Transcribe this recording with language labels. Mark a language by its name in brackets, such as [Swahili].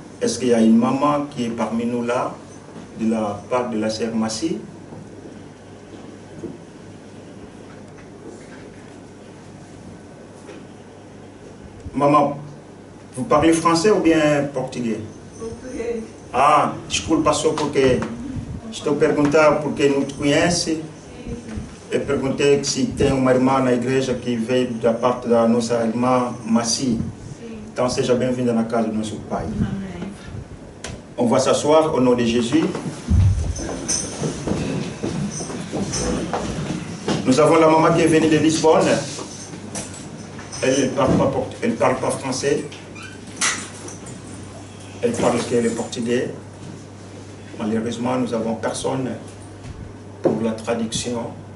[French] Est-ce qu'il y a une maman qui est parmi nous là, de la part de la sœur Massi? Maman, vous parlez français ou bien portugais? [Portuguese] Português. Ah, desculpa só porque estou a perguntar porque não te conhece. Eu perguntei se tem uma irmã na igreja que veio da parte da nossa irmã Massi. Então seja bem-vinda na casa do nosso Pai. Amém. [French] On va s'asseoir au nom de Jésus. Nous avons la maman qui est venue de Lisbonne. Elle ne parle pas français. Elle parle que le portugais. Malheureusement, nous n'avons personne pour la traduction.